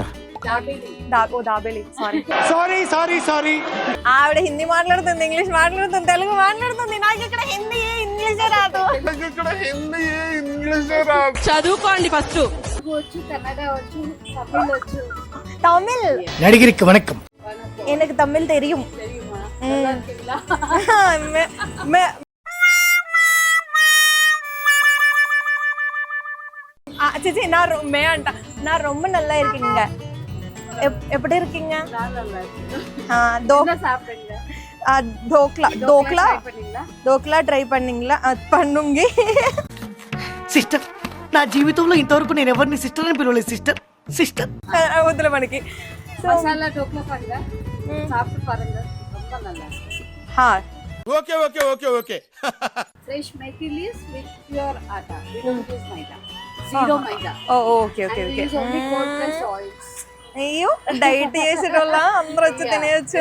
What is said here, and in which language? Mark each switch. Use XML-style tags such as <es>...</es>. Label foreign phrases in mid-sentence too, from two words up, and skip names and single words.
<te>దాబేలి. సారీ. ఆవిడ హిందీ మాట్లాడుతుంది, ఇంగ్లీష్ మాట్లాడుతుంది, తెలుగు మాట్లాడుతుంది. నాకు ఇక్కడ హిందీ ఇంగ్లీషే రాదు. చదువుకోండి ఫస్ట్. తమిళ్. నడిగిరికి వణకం.</te> <ta>எனக்கு தமிழ் தெரியும். சிச்சி, நான் ரொம்ப நல்லா இருக்கீங்க. எப்படி இருக்கீங்க? డోక్లా ట్రై பண்ணுங்க.</ta> <te>సిస్టర్, నా జీవితంలో ఇంతవరకు నేను ఎవరిని సిస్టర్ అని పిలవలేదు. సిస్టర్ వద్దులే మనకి.</te> <ta>మసాలా డోక్లా పారుங்க, சாப்பிட்டு பாருங்க, ரொம்ப நல்லா இருக்கு.</ta> <te>ఓకే.</te> <en>Fresh materials with pure atta. We don't use maida. Zero maida.</en> <te>ఓకే.</te> <en>We use only cold pressed oils.</en> <te>అయ్యో, డైట్ చేసేటోళ్ళ అందరూ వచ్చి తినేయచ్చు.</te>